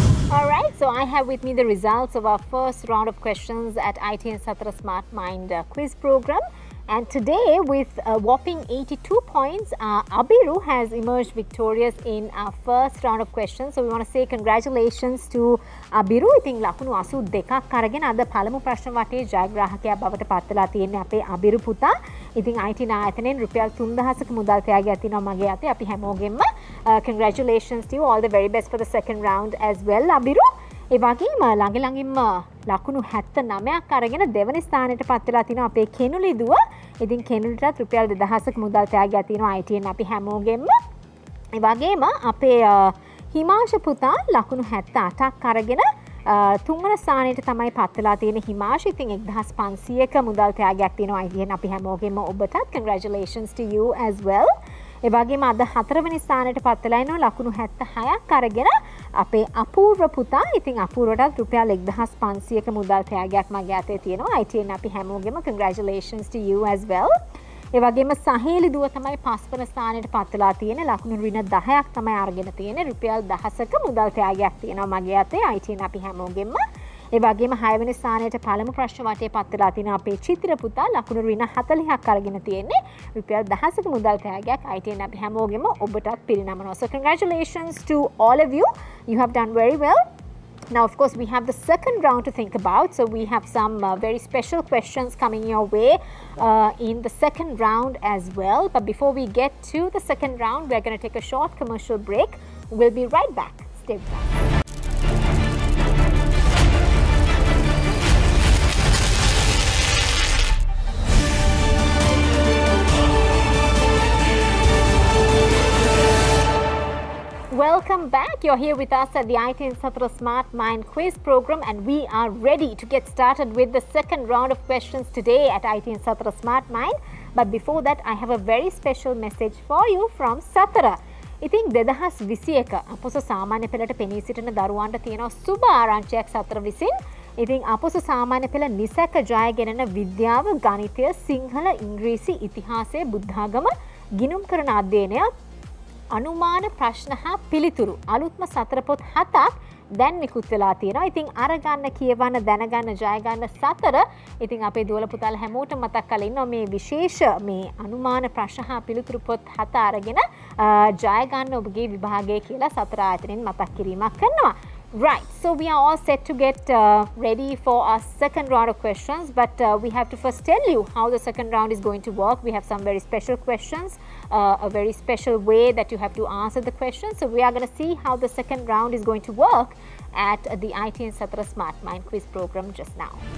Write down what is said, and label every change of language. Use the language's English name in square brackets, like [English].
[English] Alright, so I have with me the results of our first round of questions at ITN Satara Smart Mind quiz program. And today, with a whopping 82 points, Abiru has emerged victorious in our first round of questions. So we want to say congratulations to Abiru. I think [Sinhala] lakunu 82ක් අරගෙන අද පළමු ප්‍රශ්න වටේ ජයග්‍රාහකයා බවට පත් වෙලා තියෙන්නේ අපේ අබිරු පුතා. ඉතින් IT නායතනයෙන් රුපියල් 3000ක මුදල් තෑගයක් තියෙනවා මගේ අතේ. අපි හැමෝගෙම [English] congratulations to you. All the very best for the second round as well, Abiru. [Sinhala] ඒ වගේම ළඟින්ම ලකුණු 79ක් අරගෙන දෙවනි ස්ථානයට පත් වෙලා තිනවා අපේ කෙනුලි දුව. ඉතින් කෙනුලිටත් රුපියල් 2000ක මුදල් තෑගයක් තියෙනවා ITN අපි හැමෝගෙම. ඒ වගේම අපේ හිමාංශ පුතා ලකුණු 78ක් අරගෙන තුන්වන ස්ථානයට තමයි පත් වෙලා තියෙන හිමාංශ. ඉතින් 1500ක මුදල් තෑගයක් තියෙනවා ITN අපි හැමෝගෙම ඔබටත් [English] congratulations to you as well. [Sinhala] ඒ වගේම අද හතරවෙනි ස්ථානයට පත් වෙලා ඉන්නවා ලකුණු 76ක් අරගෙන අපේ අපූර්ව පුතා. ඉතින් අපූර්වටත් රුපියල් 1500ක මුදල් තෑගයක් මගේ අතේ තියෙනවා. [English] ITN [Sinhala] අපි හැමෝගෙම [English] congratulations to you as well. [Sinhala] ඒ වගේම සහේලි දුව තමයි පස්වන ස්ථානයට පත් වෙලා තියෙන්නේ. ලකුණු ඍණ 10ක් තමයි අරගෙන තියෙන්නේ. රුපියල් 10ක මුදල් තෑගයක් තියෙනවා මගේ අතේ. ITN අපි හැමෝගෙම. ඒ වගේම 6 වෙනි ස්ථානයට පළමු ප්‍රශ්න වටේ පත් වෙලා තියෙන අපේ චිත්‍ර පුතා ලකුණු ඍණ 40ක් අරගෙන තියෙන්නේ. රුපියල් 10ක මුදල් තෑගයක් ITN අපි හැමෝගෙම ඔබටත් පිරිනමනවා. [English] So congratulations to all of you. You have done very well. Now, of course, we have the second round to think about. So we have some very special questions coming your way in the second round as well. But before we get to the second round, we're going to take a short commercial break. We'll be right back. Stay with us. Welcome back. You're here with us at the ITN Satara Smart Mind quiz program, and we are ready to get started with the second round of questions today at ITN Satara Smart Mind. But before that, I have a very special message for you from Satara. [Sinhala] ඉතින් 2021 අපොස සාමාන්‍ය පෙළට පෙනී සිටින දරුවන්ට තියෙන සුබ ආරංචියක් සතර විසින්. ඉතින් අපොස සාමාන්‍ය පෙළ නිසැක ජයගෙනන විද්‍යාව, ගණිතය, සිංහල, ඉංග්‍රීසි, ඉතිහාසය, බුද්ධාගම ගිණුම් කරන අධ්‍යයනය, අනුමාන ප්‍රශ්න හා පිළිතුරු අලුත්ම සතර පොත් 7ක් දැන් නිකුත් වෙලා තියෙනවා. ඉතින් අරගන්න, කියවන්න, දැනගන්න, ජය ගන්න සතර. ඉතින් අපේ දුවල පුතාලා හැමෝටම මතක් කරලා ඉන්නවා මේ විශේෂ මේ අනුමාන ප්‍රශ්න හා පිළිතුරු පොත් 7 අරගෙන ජය ගන්න ඔබගේ විභාගය කියලා සතර ආයතනෙන් මතක් කිරීමක් කරනවා. [English] Right, so we are all set to get ready for our second round of questions, but we have to first tell you how the second round is going to work. We have some very special questions, a very special way that you have to answer the questions. So we are going to see how the second round is going to work at the ITN Satara Smart Mind quiz program just now.